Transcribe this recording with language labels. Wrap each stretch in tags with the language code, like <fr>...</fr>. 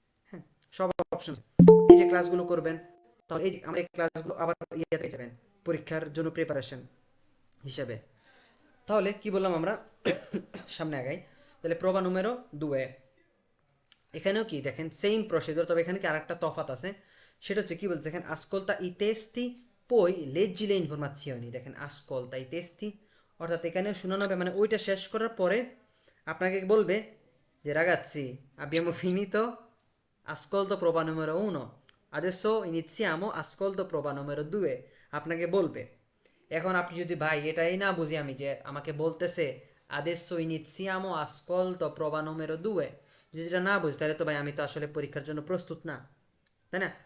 <bn>হ্যাঁ, সব অপশন, এই যে ক্লাসগুলো করবেন, তাহলে এই আমরা এই ক্লাসগুলো আবার ইয়েতে যাবেন পরীক্ষার জন্য প্রিপারেশন হিসেবে। তাহলে কি বললাম আমরা, সামনে আগাই। তাহলে প্রোভা নুমেরো 2, এখানেও কি দেখেন সেম প্রসিডিউর, তবে এখানে কি আরেকটা তফাৎ আছে। সেটা হচ্ছে কি বলছে, দেখেন</bn> <it>ascolta i testi poi leggi le informazioni।</it> <bn>দেখেন</bn> <it>ascolta i testi,</it> <bn>অর্থাৎ এখানে শোনানো হবে, মানে ওইটা শেষ করার পরে আপনাকে বলবে যে</bn> <it>ragazzi abbiamo finito ascolto prova numero 1, adesso iniziamo ascolto prova numero 2,</it> <bn>আপনাকে বলবে। এখন আপনি যদি ভাই এটাই না বুঝি আমি, যে আমাকে বলতেছে</bn> <it>adesso iniziamo ascolto prova numero 2,</it> <bn>যদি যেটা না বুঝি তাহলে তো ভাই আমি তো আসলে পরীক্ষার জন্য প্রস্তুত না, তাই না?</bn>